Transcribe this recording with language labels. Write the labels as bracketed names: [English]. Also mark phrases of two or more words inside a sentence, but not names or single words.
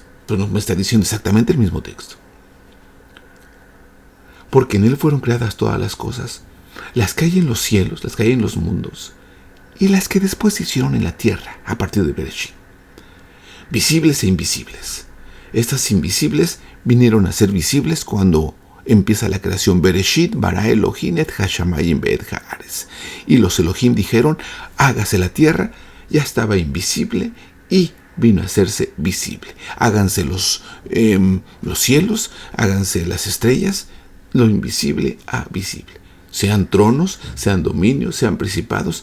[Spanish] Pues no me está diciendo exactamente el mismo texto. Porque en él fueron creadas todas las cosas, las que hay en los cielos, las que hay en los mundos, y las que después se hicieron en la tierra, a partir de Bereshit. Visibles e invisibles. Estas invisibles vinieron a ser visibles cuando empieza la creación. [Hebrew] בראשית ברא אלוהים את השמים ואת הארץ. [Spanish] Y los Elohim dijeron: hágase la tierra. Ya estaba invisible y vino a hacerse visible. Háganse los cielos, háganse las estrellas, lo invisible a visible. Sean tronos, sean dominios, sean principados.